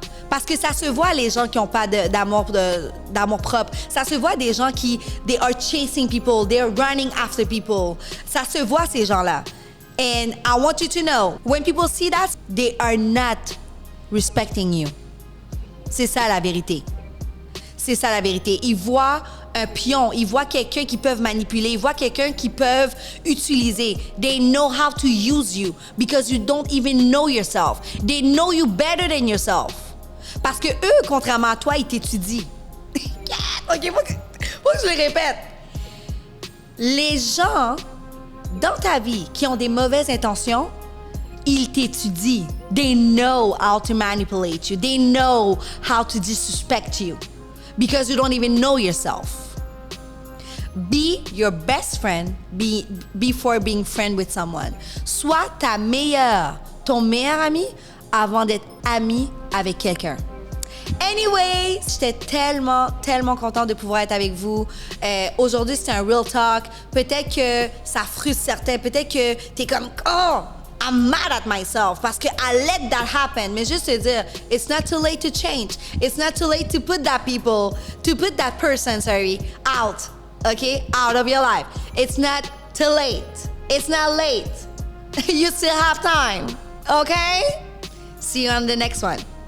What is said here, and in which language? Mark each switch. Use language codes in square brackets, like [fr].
[fr] Parce que ça se voit, les gens qui n'ont pas d'amour propre. Ça se voit des gens qui, [en] they are chasing people, they are running after people. [fr] Ça se voit, ces gens-là. [en] And I want you to know, when people see that, they are not respecting you. [fr] C'est ça la vérité. C'est ça la vérité. Ils voient un pion, ils voient quelqu'un qu'ils peuvent manipuler, ils voient quelqu'un qu'ils peuvent utiliser. [en] They know how to use you because you don't even know yourself. They know you better than yourself. [fr] Parce que eux, contrairement à toi, ils t'étudient. OK, faut que je le répète. Les gens dans ta vie qui ont des mauvaises intentions, ils t'étudient. [en] They know how to manipulate you. They know how to disrespect you. Because you don't even know yourself. Be your best friend before being friend with someone. [fr] Sois ton meilleur ami avant d'être ami avec quelqu'un. Anyway, j'étais tellement contente de pouvoir être avec vous. Aujourd'hui, c'était un real talk. Peut-être que ça frustre certains. Peut-être que t'es comme, oh, [en] I'm mad at myself [fr] parce que [en] I let that happen. [fr] Mais juste te dire, [en] it's not too late to change. It's not too late to put that person, out. Okay? Out of your life. It's not too late. It's not late. You still have time. Okay? See you on the next one.